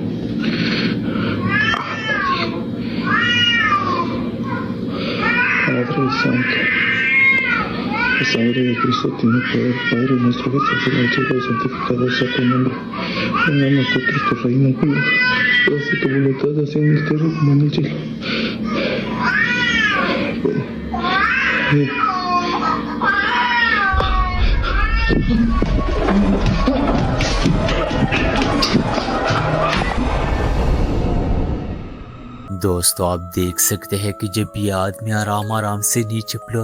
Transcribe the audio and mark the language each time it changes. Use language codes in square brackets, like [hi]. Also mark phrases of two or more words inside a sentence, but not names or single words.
[es] Padre Santo. La sangre de Cristo tiene poder. Padre nuestro que estás en el cielo, santificado sea tu nombre. Venga a nosotros tu reino, hágase tu voluntad, así en la tierra como en el cielo. [ur] دوستو آپ دیکھ سکتے ہیں کہ جب یہ آدمی آرام سے نیچے فلور